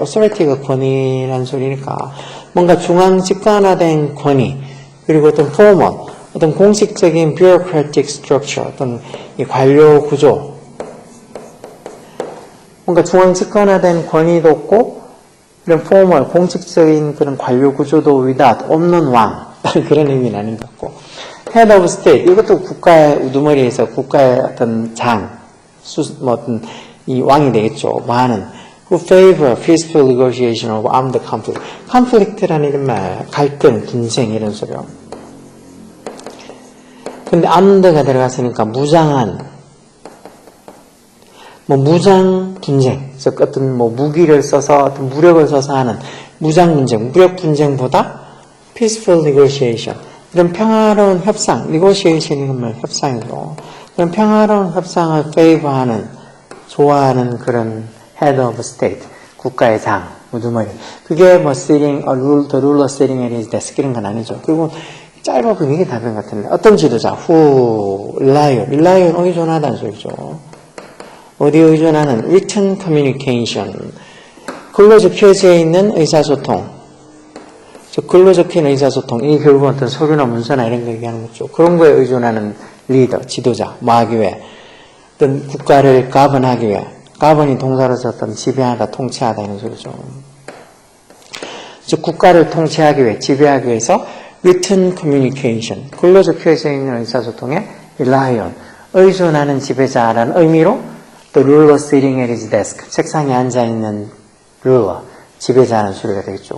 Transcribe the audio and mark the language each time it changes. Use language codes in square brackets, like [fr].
[ko] authority가 권위라는 소리니까 뭔가 중앙 집권화된 권위 그리고 어떤 formal 어떤 공식적인 bureaucratic structure 어떤 이 관료 구조 뭔가 중앙 집권화된 권위도 없고 이런 formal 공식적인 그런 관료 구조도 without 없는 왕 그런 의미는 아닌 것 같고 head of state 이것도 국가의 우두머리에서 국가의 어떤 뭐 어떤 이 왕이 되겠죠. 많은 [en] who favor peaceful negotiation of armed conflict. [ko] conflict라는 이런 말, 갈등, 분쟁 이런 소리요. 근데 armed가 들어갔으니까 무장한, 뭐 무장 분쟁, 즉 어떤 뭐 무기를 써서 어떤 무력을 써서 하는 무장 분쟁, 무력 분쟁보다 [en] peaceful negotiation. [ko] 이런 평화로운 협상, negotiation 이런 말 협상이고, 그런 평화로운 협상을 favor하는 좋아하는 그런 head of state, 국가의 장, 우두머리. 그게 뭐 [en] sitting, the ruler sitting at his desk [ko] 이런 건 아니죠. 그리고 짧아 보이는 게 답인 것 같은데. 어떤 지도자, [en] who rely on [ko] 의존하다는 소리죠. 어디에 의존하는 [en] written communication. [ko] 글로 적혀져 있는 의사소통. 글로 적힌 의사소통. 이게 결국은 어떤 서류나 문서나 이런 거 얘기하는 거죠. 그런 거에 의존하는 리더, 지도자, 뭐 하기 위해. 어떤 국가를 가번하기 위해. 가번이 동사로서 어떤 지배하다, 통치하다 이런 소리죠. 즉, 국가를 통치하기 위해, 지배하기 위해서 [en] written communication. [ko] 글로 적혀져 있는 의사소통에 [en] rely on. [ko] 의존하는 지배자라는 의미로 [en] the ruler sitting at his desk. [ko] 책상에 앉아있는 ruler. 지배자는 소리가 되겠죠.